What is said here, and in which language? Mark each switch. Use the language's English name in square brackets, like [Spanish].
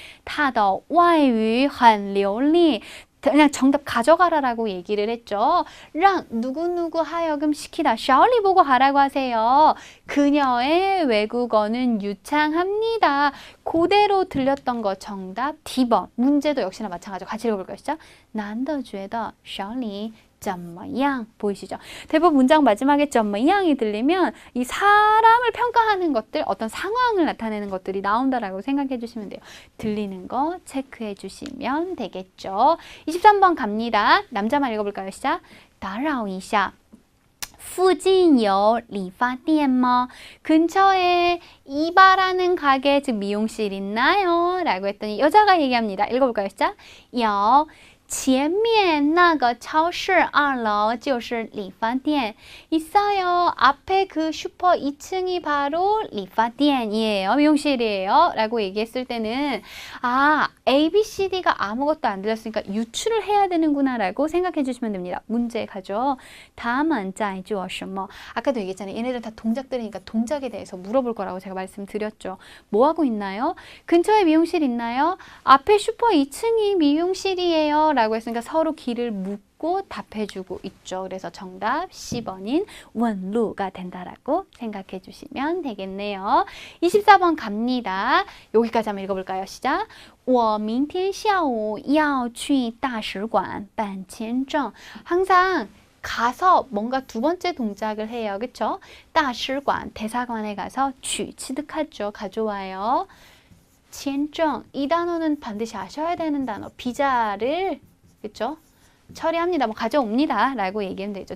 [Chinese] 他的外语很流利. [Korean] 그냥 정답 가져가라라고 얘기를 했죠. 랑 누구누구 하여금 시키다. 샤올리 보고 가라고 하세요. 그녀의 외국어는 유창합니다. 그대로 들렸던 거 정답 D번. 문제도 역시나 마찬가지로 같이 읽어볼까요? 시작. [Chinese] 难得觉得小李 怎么样 [Korean] 보이시죠? 대부분 문장 마지막에 怎么样이 들리면 이 사람을 평가하는 것들, 어떤 상황을 나타내는 것들이 나온다라고 생각해 주시면 돼요. 들리는 거 체크해 주시면 되겠죠. 23번 갑니다. 남자만 읽어볼까요? 시작. [Chinese] 打扰一下附近有理发店吗? [Korean] 근처에 이발하는 가게, 즉 미용실 있나요? 라고 했더니 여자가 얘기합니다. 읽어볼까요? 시작. [Chinese] 有前面那个超市2楼就是理发店. [Korean] 있어요. 앞에 그 슈퍼 2층이 바로 理发店이에요. 미용실이에요. 라고 얘기했을 때는 아, A, B, C, D가 아무것도 안 들렸으니까 유추를 해야 되는구나 라고 생각해 주시면 됩니다. 문제 가죠. [Chinese] 他们在做什么? [Korean] 아까도 얘기했잖아요. 얘네들 다 동작들이니까 동작에 대해서 물어볼 거라고 제가 말씀드렸죠. 뭐 하고 있나요? 근처에 미용실 있나요? 앞에 슈퍼 2층이 미용실이에요. 라고 했으니까 서로 길을 묻고 답해주고 있죠. 그래서 정답 10번인 원루가 된다라고 생각해 주시면 되겠네요. 24번 갑니다. 여기까지 한번 읽어볼까요? 시작. [Chinese] 我明天下午要去大使馆办签证. [Korean] 항상 가서 뭔가 두 번째 동작을 해요. 그쵸? 大使馆, 대사관에 가서 취득하죠. 가져와요. 签证, 이 단어는 반드시 아셔야 되는 단어. 비자를, 그쵸? 처리합니다. 뭐 가져옵니다. 라고 얘기하면 되죠.